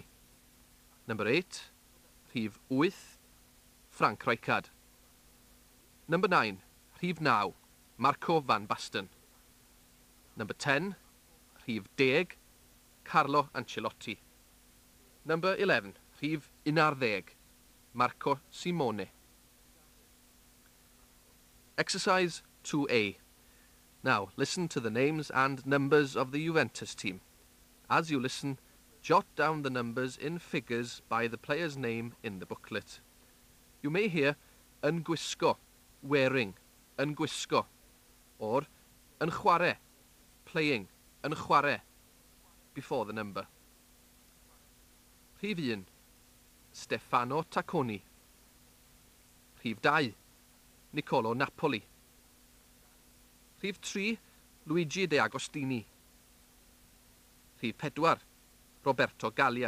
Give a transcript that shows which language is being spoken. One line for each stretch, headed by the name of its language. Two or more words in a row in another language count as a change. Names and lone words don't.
English: Number 8. Rhif 8. Frank Rijkaard. Number 9. Rhif 9. Marco van Basten. Number 10. Rhif 10. Carlo Ancelotti. Number 11.
Welsh: Rhif 11. Marco Simone.
English: Exercise 2A. Now, listen to the names and numbers of the Juventus team. As you listen, jot down the numbers in figures by the player's name in the booklet. You may hear
Welsh: yn gwisgo,
English: wearing,
Welsh: yn gwisgo,
English: or
Welsh: yn chwarae,
English: playing,
Welsh: yn chwarae,
English: before the number.
Welsh: Rhif 1. Stefano Tacconi. Rhif 2. Nicolo Napoli. Rhif 3. Luigi De Agostini. Rhif 4. Roberto Gallia.